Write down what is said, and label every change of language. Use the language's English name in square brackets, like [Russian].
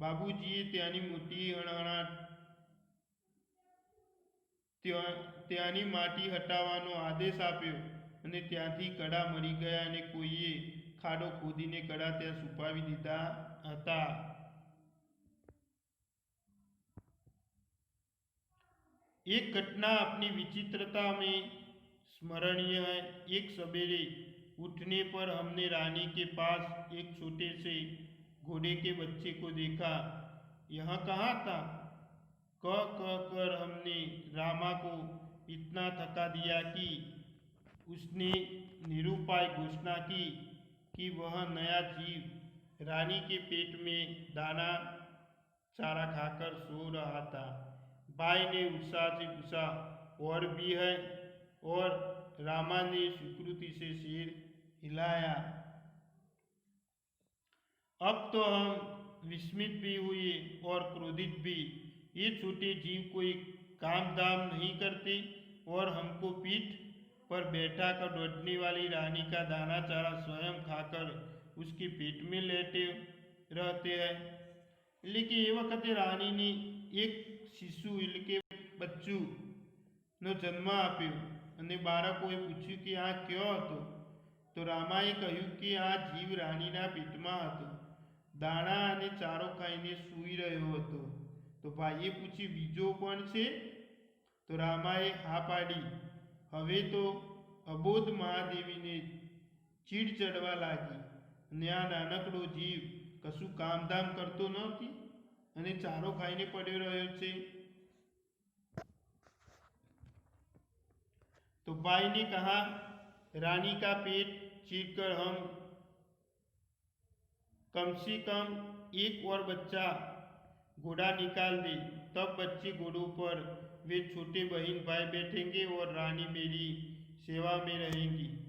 [Gujarati] બાબુજીએ ત્યાંની મોટી હણહણાટ ત્યાંની માટી હટાવવાનો આદેશ આપ્યો અને ત્યાંથી કડા મળી ગયા અને કોઈએ ખાડો ખોદીને કડા ત્યાં છુપાવી દીધા હતા। [Hindi] एक घटना अपनी विचित्रता में स्मरणीय है। एक सवेरे उठने पर हमने रानी के पास एक छोटे से घोड़े के बच्चे को देखा। यह कहाँ था? कह कर हमने रामा को इतना थका दिया कि उसने निरुपाय घोषणा की कि वह नया जीव रानी के पेट में दाना चारा खाकर सो रहा था। भाई ने उत्साह से पूछा, और भी है? और रामा ने स्वीकृति से सिर हिलाया। अब तो हम विस्मित भी हुए और क्रोधित भी। ये छोटे जीव कोई काम धाम नहीं करते और हमको पीठ पर बैठा कर दौड़ने वाली रानी का दाना चारा स्वयं खाकर उसके पेट में लेटे रहते हैं। लेकिन ये वक्त रानी ने एक शिशु [Gujarati] એટલે કે બચ્ચુનો જન્મ આપ્યો અને બાળકોએ પૂછ્યું કે આ ક્યો હતો? તો રામાએ કહ્યું કે આ જીવ રાણીના પેટમાં હતો, દાણા અને ચારો ખાઈને સૂઈ રહ્યો હતો। તો ભાઈએ પૂછ્યું, બીજો કોણ છે? તો રામાએ હા પાડી। હવે તો અબોધ મહાદેવીને ચીડ ચડવા લાગી અને આ નાનકડો જીવ કશું કામધામ કરતો નથી અને ચારો ખાઈને પડ્યો રહ્યો છે। [Hindi] तो भाई ने कहा, रानी का पेट चीरकर हम कम से कम एक और बच्चा घोड़ा निकाल दे, तब बच्चे घोड़ों पर वे छोटे बहन भाई बैठेंगे और रानी मेरी सेवा में रहेंगी।